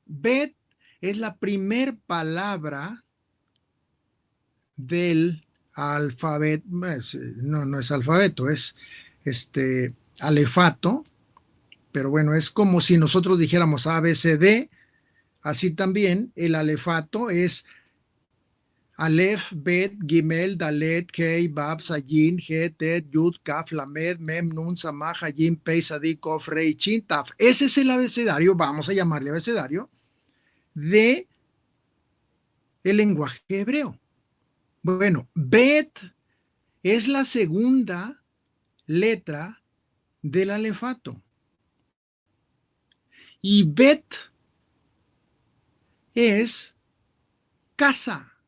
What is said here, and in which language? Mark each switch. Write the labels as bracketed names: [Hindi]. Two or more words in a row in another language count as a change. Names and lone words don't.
[Spanish] Bet es la primer palabra del alfabeto. No es alfabeto, es alefato, pero bueno, es como si nosotros dijéramos A, B, C, D. Así también el alefato es [Hebrew] אלף, בית, גימל, דלת, הא, וו, זין, חית, טית, יוד, כף, למד, מם, נון, סמך, עין, פא, צדי, קוף, ריש, שין, תו. [Spanish] Ese es el abecedario, vamos a llamarle abecedario, de el lenguaje hebreo. Bueno, Bet es la segunda letra del alefato. Y Bet es casa.